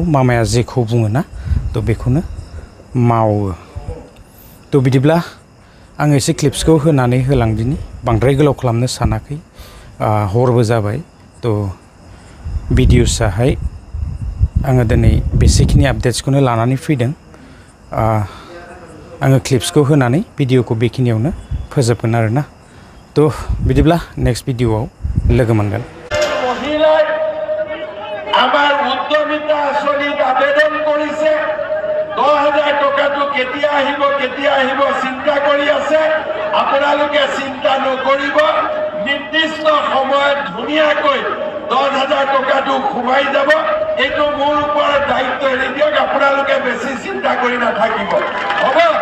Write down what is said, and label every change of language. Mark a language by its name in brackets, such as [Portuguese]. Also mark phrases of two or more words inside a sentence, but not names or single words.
[Bodo] मामाया जेखौ बुङो ना तो बेखौनो मावो तो बिदिब्ला आङो एसे क्लिप्सखौ होनानै होलांदिनि बांद्राय गोलाव खालामनो सानाखै हरबो जाबाय तो भिडिअसआहाय आङो दिनै बेसेखिनि आपडेट्सखौनो लानानै फैदों आङो क्लिप्सखौ होनानै भिडिअखौ बेखिनियावनो फोजोबगोन आरोना तो बिदिब्ला [English] next video [Bodo] लोगो मोनगोन [Assamese] মহিলাই আমাৰ উদ্যমিতা আঁচনিত আবেদন কৰিছে 10,000 টকাটো কেতিয়া আহিব চিন্তা কৰি আছে আপোনালোকে চিন্তা নকৰিব নিৰ্দিষ্ট সময়ত ধুনীয়াকৈ 10,000 টকাটো খুৱাই যাব এইটো মোৰ ওপৰত দায়িত্ব এৰি দিয়ক আপোনালোকে বেছি চিন্তা কৰি নাথাকিব হ'ব